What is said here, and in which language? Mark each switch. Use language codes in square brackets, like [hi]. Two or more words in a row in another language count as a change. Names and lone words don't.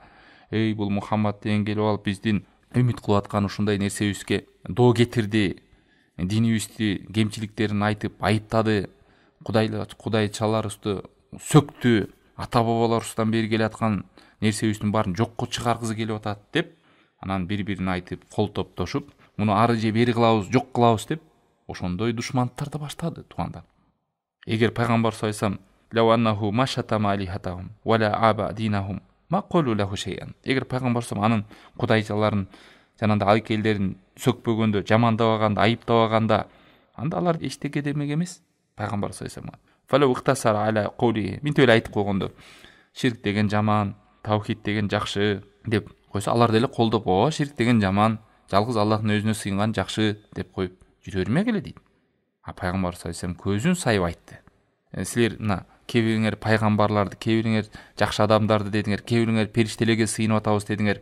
[ky] Эй бул Мухаммад деген келип алып биздин үмүт кылып аткан ушундай нерсебизге доо кетирди, динибизди кемчиликтерин айтып айыптады, кудайчаларыбызды сөктү, ата бабаларыбыздан бери келаткан нерсебиздин баарын жокко чыгаргысы келип атат деп, анан бири-бирине айтып, кол топтошуп, муну ары же бери кылабыз, жок кылабыз деп, ошондой душмандыктарды баштады туугандар. Эгер пайгамбар [ar] صلى الله عليه وسلم لو أنه ما شتم آلهتهم ولا عاب دينهم ما قالوا له شيئا. [ky] Эгер пайгамбар [ar] صلى الله عليه وسلم [ky] кудайчаларын жанагындай айкелдерин сөкпөгөндө, жамандабаганда, айыптабаганда, анда алар эчтеке демек эмес. [ar] Пайгамбар صلى الله عليه وسلم فلو اختصر على قوله, [ky] минтип эле айтып койгондо, ширк деген жаман, таухид деген жакшы деп койсо, алар деле колдоп, "О, ширк деген жаман, жалгыз Аллахтын өзүнө сыйынган жакшы" деп коюп жүрө бермек эле дейт. А пайгамбар [ar] صلى الله عليه وسلم [ky] көзүн сайып айтты. Силер мына кээ бириңер пайгамбарларды, кээ бириңер жакшы адамдарды дедиңер, кээ бириңер периштелерге сыйынып атабыз дедиңер.